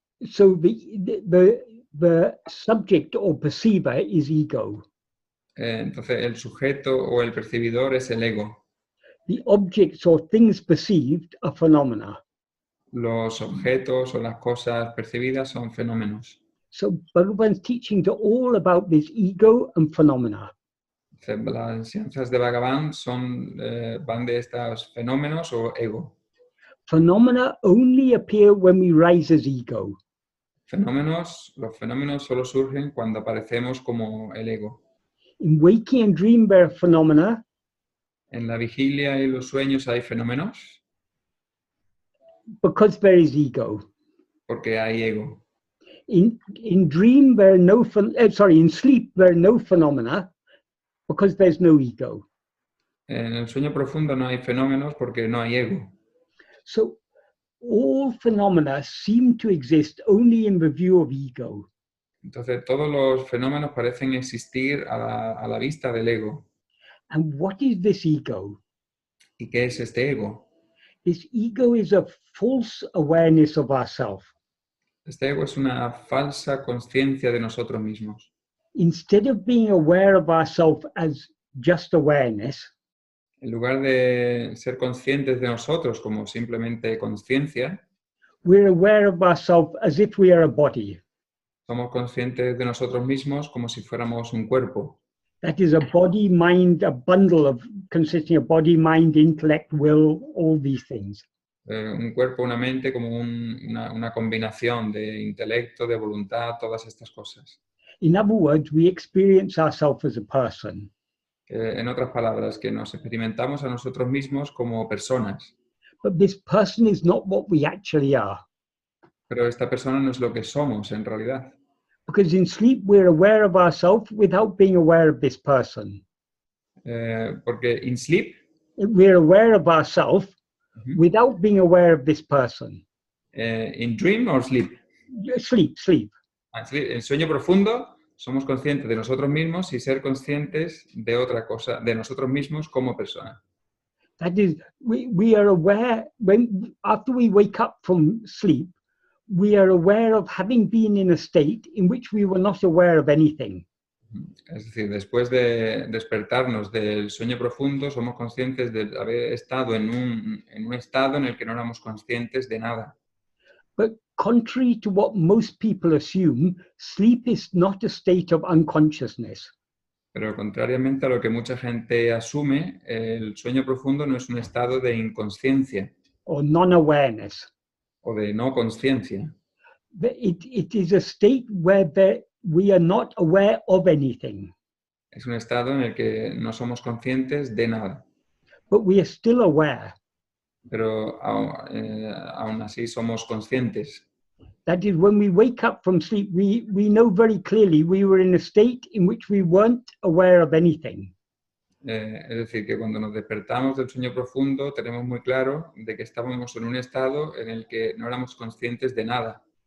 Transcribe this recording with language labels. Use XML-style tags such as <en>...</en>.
<en>So the subject or perceiver is ego.</en> <es>Entonces el sujeto o el percibidor es el ego.</es> <en>The objects or things perceived are phenomena.</en> <es>Los objetos o las cosas percibidas son fenómenos.</es> <en>So Bhagavan's teachings are all about this ego and phenomena.</en> <es>Las enseñanzas de Bhagavan van de estos fenómenos o ego.</es> <en>Phenomena only appear when we rise as ego.</en> <es>Los fenómenos solo surgen cuando aparecemos como el ego.</es> <en>In waking and dream there are phenomena.</en> <es>En la vigilia y los sueños hay fenómenos.</es> <en>Because there is ego.</en> <es>Porque hay ego.</es> <en>In dream there are in sleep there are no phenomena because there's no ego.</en> <es>En el sueño profundo no hay fenómenos porque no hay ego.</es> <en>So all phenomena seem to exist only in the view of ego.</en> <es>Entonces todos los fenómenos parecen existir a la vista del ego.</es> <en>And what is this ego?</en> <es>¿Y qué es este ego?</es> <en>This ego is a false awareness of ourself.</en> <es>Este ego es una falsa conciencia de nosotros mismos.</es> <en>Instead of being aware of ourselves as just awareness,</en> <es>en lugar de ser conscientes de nosotros como simplemente conciencia,</es> <en>we're aware of ourselves as if we are a body.</en> <es>Somos conscientes de nosotros mismos como si fuéramos un cuerpo.</es> <en>That is a body, mind, a bundle of consisting of body, mind, intellect, will, all these things.</en> <es>Un cuerpo, una mente, como una combinación de intelecto, de voluntad, todas estas cosas.</es> <en>In other words, we experience ourselves as a person.</en> <es>En otras palabras, que nos experimentamos a nosotros mismos como personas.</es> <en>But this person is not what we actually are.</en> <es>Pero esta persona no es lo que somos en realidad.</es> <en>Because in sleep we're aware of ourselves without being aware of this person.</en> <es>Porque</es> <en>in sleep we're aware of ourselves without being aware of this person. In dream or sleep? Sleep.</en> <es>En sueño profundo somos conscientes de nosotros mismos y ser conscientes de otra cosa, de nosotros mismos como persona.</es> <en>That is, we are aware, after we wake up from sleep, we are aware of having been in a state in which we were not aware of anything.</en> <es>Es decir, después de despertarnos del sueño profundo, somos conscientes de haber estado en un estado en el que no éramos conscientes de nada.</es> <en>But contrary to what most people assume, sleep is not a state of unconsciousness.</en> <es>Pero contrariamente a lo que mucha gente asume, el sueño profundo no es un estado de inconsciencia</es> <en>Or non-awareness.</en> <es>o de no conciencia.</es> <en>It is a state where we are not aware of anything,</en> <es>Es un estado en el que no somos conscientes de nada,</es> <en>but we are still aware.</en> <es>pero aún así somos conscientes.</es> <en>That is, when we wake up from sleep, we know very clearly we were in a state in which we weren't aware of anything.</en> <es>Es decir, que cuando nos despertamos del sueño profundo tenemos muy claro de que estábamos en un estado en el que no éramos conscientes de nada.</es>